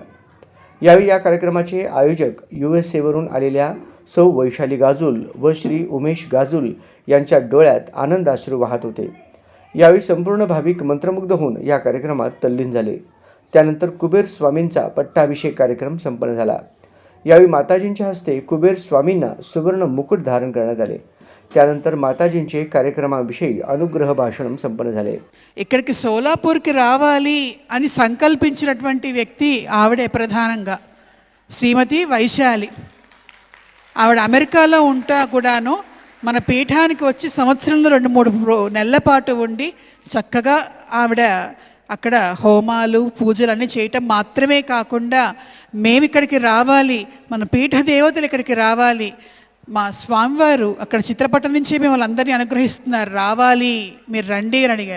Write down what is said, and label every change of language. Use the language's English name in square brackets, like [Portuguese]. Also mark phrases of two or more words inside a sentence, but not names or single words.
[Marathi] यावेळी या कार्यक्रमाचे आयोजक USA वरून आलेल्या सौ वैशाली गाजूल व श्री उमेश गाजूल यांच्या डोळ्यात आनंदाश्रू वाहत होते. यावेळी संपूर्ण भाविक मंत्रमुग्ध होऊन या कार्यक्रमात तल्लीन झाले. त्यानंतर कुबेर स्वामींचा पट्टाभिषेक कार्यक्रम संपन्न झाला. यावेळी माताजींच्या हस्ते कुबेर स्वामींना सुवर्ण मुकुट धारण करण्यात आले. त्यानंतर माताजींचे कार्यक्रमाविषयी अनुग्रह भाषणं సంపन्न झाले. [Telugu] ఇక్కడికి సోలాపూర్కి రావాలి అని సంకల్పించినటువంటి వ్యక్తి ఆవిడే ప్రధానంగా శ్రీమతి వైశాలి. ఆవిడ అమెరికాలో ఉంటా కూడాను మన పీఠానికి వచ్చి సంవత్సరంలో 2-3 నెలల పాటు ఉండి చక్కగా ఆవిడ అక్కడ హోమాలు పూజలు అన్నీ చేయటం మాత్రమే కాకుండా మేము ఇక్కడికి రావాలి, మన పీఠ దేవతలు ఇక్కడికి రావాలి, మా స్వామివారు అక్కడ చిత్రపటం నుంచి మిమ్మల్ని అందరినీ అనుగ్రహిస్తున్నారు, రావాలి మీరు రండి అని అడిగారు.